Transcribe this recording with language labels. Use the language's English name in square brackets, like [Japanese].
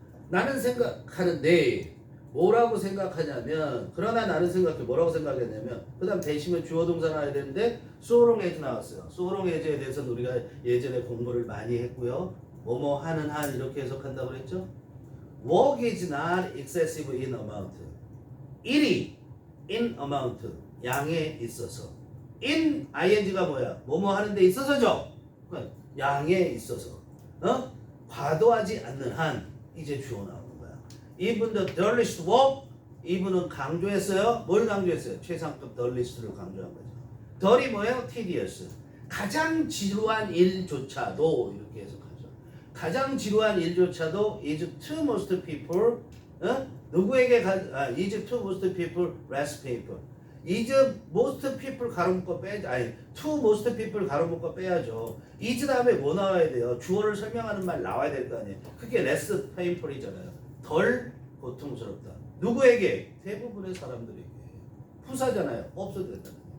[Korean] 나는 생각하는데 뭐라고 생각하냐면 그러나 나는 생각해. 뭐라고 생각했냐면 그 다음 대시면 주어 동사 나와야 되는데 [English] so long as [Korean] 나왔어요. so long as에 대해서는 우리가 예전에 공부를 많이 했고요. 뭐뭐 하는 한 이렇게 해석한다고 그랬죠. [English] work is not excessive in amount. [Korean] 일이 [English] in amount [Korean] 양에 있어서 [English] in ing [Korean] 가 뭐야? 뭐뭐 하는 데 있어서죠. 그러니까 양에 있어서 과도하지 않는 한 이제 주어 나오는 거야. [English] Even the dullest work [Korean] 이분은 강조했어요. 뭘 강조했어요? 최상급 dullest를 강조한 거죠. dull이 뭐예요? tedious. 가장 지루한 일조차도 이렇게 해석하죠. 가장 지루한 일조차도 [English] is to most people [Korean] 누구에게 [English] is to most people rest people. is most people [Korean] 가로 묶어 빼 아니 [English] to most people [Korean] 가로 묶어 빼야죠. is 다음에 뭐 나와야 돼요? 주어를 설명하는 말 나와야 될 거 아니에요. 그게 [English] less painful [Korean] 이잖아요. 덜 고통스럽다. 누구에게? 대부분의 사람들에게. 후사잖아요. 없어도 된다.